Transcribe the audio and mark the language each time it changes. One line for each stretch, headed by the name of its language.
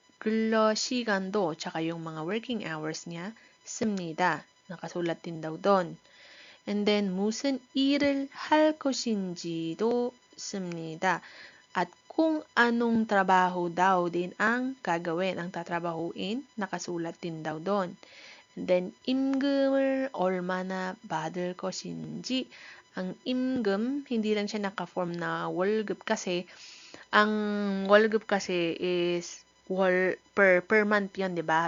Korean: 근로시간도,
Filipino: tsaka yung mga
English: working hours
Filipino: niya,
Korean: 씁니다.
Filipino: Nakasulat din daw doon.
English: And then,
Korean: 무슨 일을 할 것인지도 씁니다.
Filipino: At kung anong trabaho daw din ang gagawin, ang tatrabahuin, nakasulat din daw doon.
English: And then,
Korean: 임금을 얼마나 받을 것인지,
Filipino: ang 임금, hindi lang siya naka-form na 월급 kasi, ang 월급 kasi is per month yun, di ba?